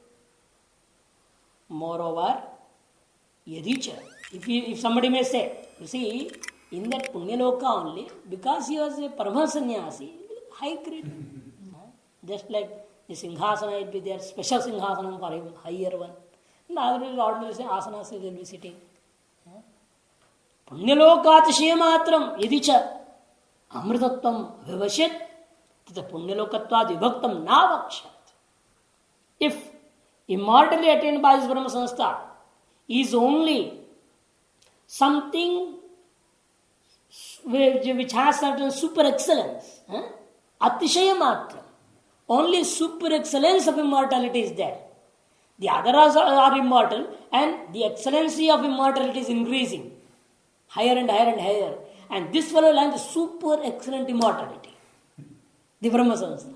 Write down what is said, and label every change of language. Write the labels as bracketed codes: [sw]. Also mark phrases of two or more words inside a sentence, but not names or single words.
[en] Moreover, yadicha, if somebody may say, you see, in that Punyaloka only, because he was a Paramasannyasi, high grade. Just like the Singhasana, it will be there, special Singhasana for him, higher one. And other ordinary asanas he will be sitting. [sa] Punyalokatishiya matram yadicha amritatvam vivashyat tata punyalokatvad vibhaktam navakshat. [en] If immortality attained by this [sa] Brahma Sanstha [en] is only something which has certain super excellence, [sa] atishaya matram, [en] only super excellence of immortality is there. The others are immortal and the excellency of immortality is increasing higher and higher and higher. And this fellow lands super excellent immortality, the [sa] Brahma Sanstha.